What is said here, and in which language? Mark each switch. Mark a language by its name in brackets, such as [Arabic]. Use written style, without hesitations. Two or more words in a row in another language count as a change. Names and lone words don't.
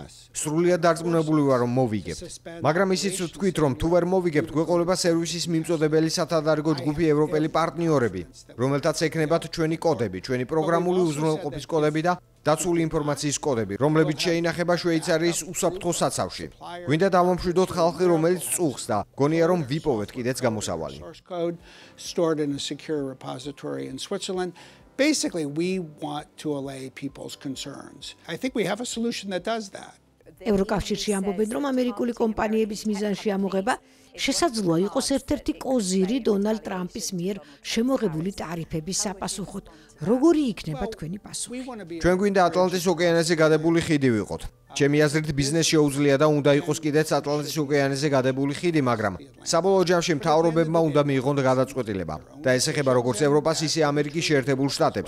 [Georgian] სრულიად დარწმუნებული ვარ, რომ მოვიგებთ. მაგრამ ისიც ვთქვით, რომ თუ ვერ მოვიგებთ, გვეყოლება სერვისის მიმწოდებელი სათადარიგო ჯგუფი ევროპელი პარტნიორები, რომელთაც ექნებათ ჩვენი კოდები, ჩვენი პროგრამული უზრუნველყოფის კოდები და დაცული ინფორმაციის კოდები, რომლებიც შეინახება შვეიცარიის უსაფრთხო საცავში. გვინდა დავამშვიდოთ ხალხი, რომელიც წუხს და გონია, რომ ვიპოვეთ კიდეც გამოსავალი. [English] Basically, we want to allay people's concerns. I think we have a solution that does that. [Georgian] ევროკავშირში ამბობენ, რომ ამერიკული კომპანიების მიზანში ამოღება შესაძლოა იყოს ერთ-ერთი კოზირი დონალდ ტრამპის მიერ შემოღებული ტარიფების საპასუხოდ. როგორი იქნება თქვენი პასუხი? ჩვენ გვინდა ატლანტის ოკეანეზე გადებული ხიდი ვიყოთ. ჩემი აზრით, ბიზნეს შეუძლია და უნდა იყოს კიდეც ატლანტის ოკეანეზე გადებული ხიდი, მაგრამ საბოლოო ჯამში მთავრობებმა უნდა მიიღონ გადაწყვეტილება და ეს ეხება როგორც ევროპას, ისე ამერიკის შეერთებულ შტატებს.